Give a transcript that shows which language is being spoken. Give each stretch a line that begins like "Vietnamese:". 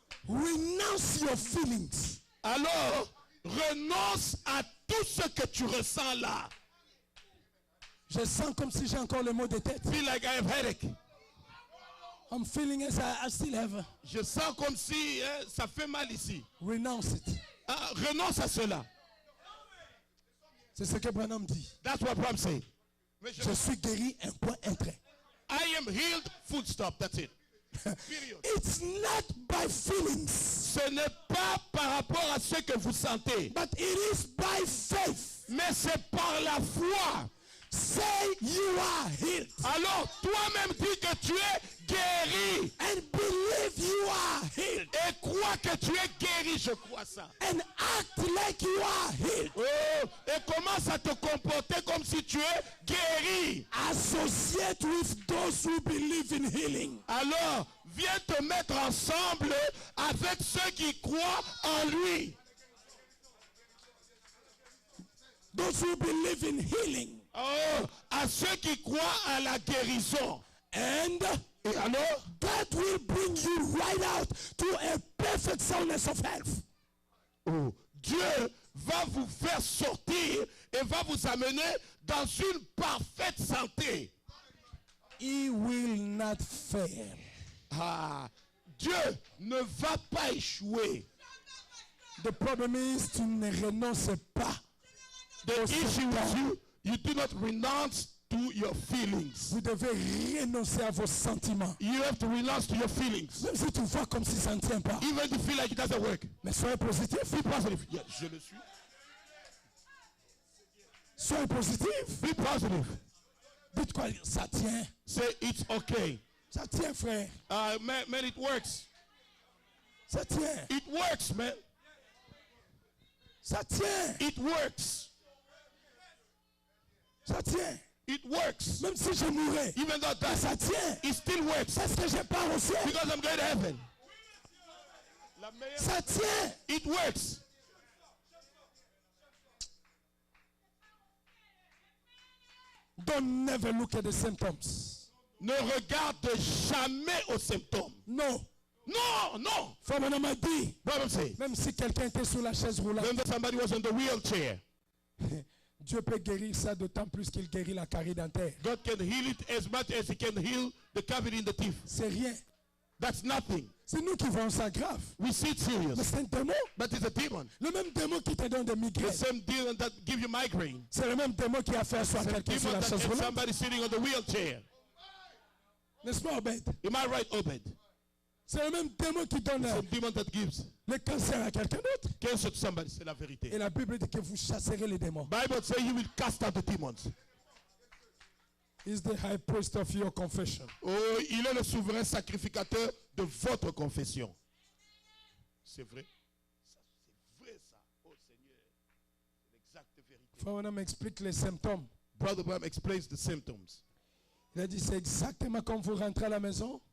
English: renounce your feelings.
French: alors renonce à tout ce que tu ressens là. Je sens comme si j'ai encore le mot de tête.
English: Feel like I have headache. I'm feeling as I still have.
French: Je sens comme si ça fait mal ici.
English: Renounce it.
French: Ah, renonce à cela. C'est ce que Branham dit.
English: That's what I'm saying.
French: Mais Je suis guéri, un point, un trait.
English: I am healed, full stop, that's it. Period. It's not by feelings,
French: Ce n'est pas par rapport à ce que vous sentez,
English: but it is by faith.
French: mais c'est par la foi.
English: Say you are healed
French: Alors toi-même dis que tu es guéri
English: and believe you are healed
French: et crois que tu es guéri, je crois ça.
English: and act like you are healed.
French: Oh, et commence à te comporter comme si tu es guéri.
English: Associate with those who believe in healing.
French: Alors viens te mettre ensemble avec ceux qui croient en lui.
English: Those who believe in healing.
French: Oh, à ceux qui croient à la guérison.
English: And
French: Et alors,
English: that will bring you right out to a perfect soundness of health.
French: oh, Dieu va vous faire sortir et va vous amener dans une parfaite santé.
English: He will not fail.
French: Ah, Dieu ne va pas échouer.
English: The problem is
French: tu ne renonces pas.
English: The issue with you do not renounce to your feelings.
French: Vous devez renoncer à vos sentiments.
English: You have to renounce to your feelings.
French: Même si tu vois comme si ça ne tient pas.
English: Even if you feel like it doesn't work.
French: Mais soyez positif.
English: Be positive. Yeah,
French: je le suis. Soyez positif.
English: Be positive.
French: Dites quoi? Ça tient.
English: Say it's okay.
French: Ça tient, frère.
English: Man, it works.
French: Ça tient.
English: It works, man.
French: Ça tient.
English: It works.
French: Ça tient.
English: It works.
French: Même si je mourrais.
English: Even though that,
French: Ça tient.
English: it still works.
French: Parce que je pars au ciel.
English: Because I'm going to heaven.
French: Ça tient.
English: It works. Don't never look at the symptoms.
French: Ne regarde jamais aux symptômes. Non.
English: No, no.
French: Frère Branham a dit,
English: What I'm saying.
French: même si quelqu'un était sur la chaise roulante,
English: When somebody was in the wheelchair,
French: Dieu peut guérir ça d'autant plus qu'il guérit la carie dentaire.
English: God can heal it as much as he can heal the cavity in the teeth.
French: C'est rien.
English: That's nothing.
French: C'est nous qui voyons ça grave.
English: We see it
French: Mais
English: serious.
French: c'est un démon.
English: But it's a demon.
French: Le même démon qui te donne des
English: The
French: migraines.
English: same demon that give you migraine.
French: C'est le même démon qui a fait asseoir
English: The
French: quelqu'un sur
English: demon
French: la
English: that
French: chaise
English: gets
French: roulante.
English: somebody sitting on the wheelchair.
French: N'est-ce pas, Obed?
English: Am I right, Obed?
French: C'est le même démon qui donne
English: The same demon that gives
French: le cancer à quelqu'un d'autre.
English: cancer to somebody.
French: C'est la vérité. Et la Bible dit que vous chasserez les démons.
English: Bible says he will cast out the demons. He's the high priest of your confession.
French: Oh, il est le souverain sacrificateur de votre confession. C'est vrai. C'est vrai ça. Oh Seigneur. C'est l'exacte vérité. Frère Branham explique les symptômes.
English: Brother Bram explains the symptoms.
French: Il a dit c'est exactement comme vous rentrez à la maison